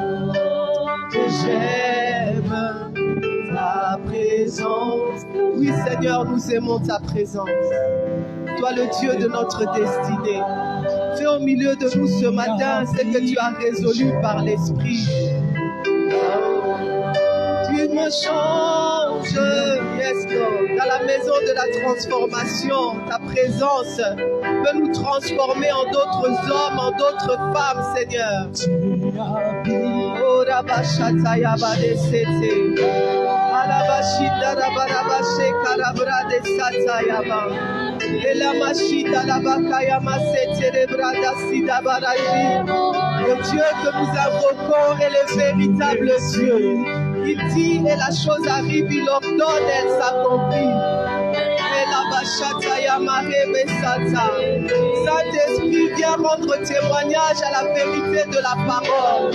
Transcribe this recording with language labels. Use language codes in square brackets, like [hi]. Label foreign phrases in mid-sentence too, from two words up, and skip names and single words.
[fr] J'aime ta présence. Oui, Seigneur, nous aimons ta présence. Toi, le Dieu de notre destinée. Fais au milieu de nous ce matin ce que tu as résolu par l'Esprit. Tu me changes, [en] yes Lord. [fr] Dans la maison de la transformation, ta présence peut nous transformer en d'autres hommes, en d'autres femmes, Seigneur. Oh, Rabashata Yabade Sete. Alabashita Rabarabashe Karabrade Sata Yaba. Elamashita Labakayama Sete Brada Sida Baraji. Le Dieu que nous invoquons est le véritable Dieu. Il dit et la chose arrive, il ordonne, elle s'accomplit. Saint-Esprit, viens rendre témoignage à la vérité de la parole.